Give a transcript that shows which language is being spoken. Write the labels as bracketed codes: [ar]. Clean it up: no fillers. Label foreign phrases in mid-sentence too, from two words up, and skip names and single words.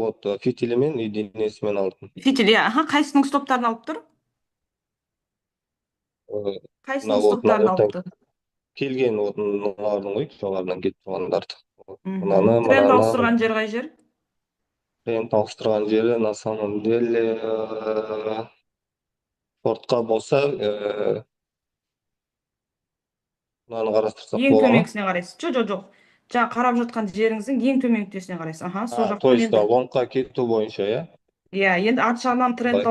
[kk] Вот фитилімен и денесімен алдым. Фитиль, иә, аха, қайсының стоптарын алып тұр? Э, Мына Қайсының вот мына стоптарын алып жақтан тұр? келген вот мыналардың ғой, жоғарыдан кетіп тұрғандарды. Вот Мгм. мынаны Тренд мынаны ауыстырған жер қай жер? тренд ауыстырған жері [ru] на самом деле [kk] шортқа болса мынаны қарастырсақ Ең бола ма? төменгісіне қарайсыз. Жоқ. Жаңа қарап жатқан жеріңіздің ең төменгі нүктесіне қарайсыз. Аха, сол То жақтан есть енді. лонгқа кету бойынша, иә? Иә, енді арт жағынан тренд